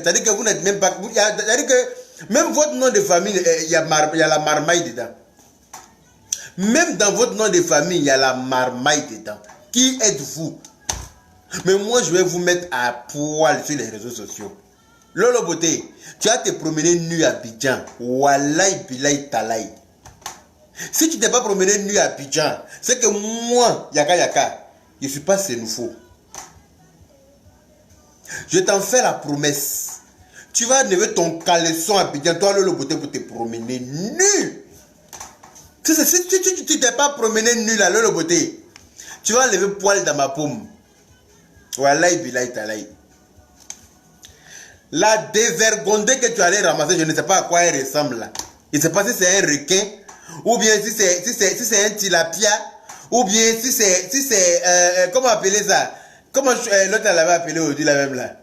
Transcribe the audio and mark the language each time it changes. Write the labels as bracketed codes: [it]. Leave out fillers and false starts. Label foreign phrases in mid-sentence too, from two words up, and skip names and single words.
[fr] C'est-à-dire que vous n'êtes même pas... C'est-à-dire que même votre nom de famille, il y a la marmaille dedans. Même dans votre nom de famille, il y a la marmaille dedans. Qui êtes-vous? Mais moi, je vais vous mettre à poil sur les réseaux sociaux. Lolo Beauté, tu vas te promener nu à Abidjan. [ar] Wallahi billahi talaï. [fr] Si tu t'es pas promené nu à Abidjan, c'est que moi, Yaka, je ne suis pas sénoufo. Je t'en fais la promesse. Tu vas lever ton caleçon à Abidjan, toi le Beauté, pour te promener nu. Si tu t'es pas promené nu là, le Beauté, tu vas lever poil dans ma paume. [ar] Wallahi billahi talaï. [fr] La dévergondée que tu allais ramasser, je ne sais pas à quoi elle ressemble là. Je ne sais pas si c'est un requin, ou bien si c'est un tilapia, ou bien si c'est comment appeler ça? Comment l'autre l'avait appelé aujourd'hui là même là?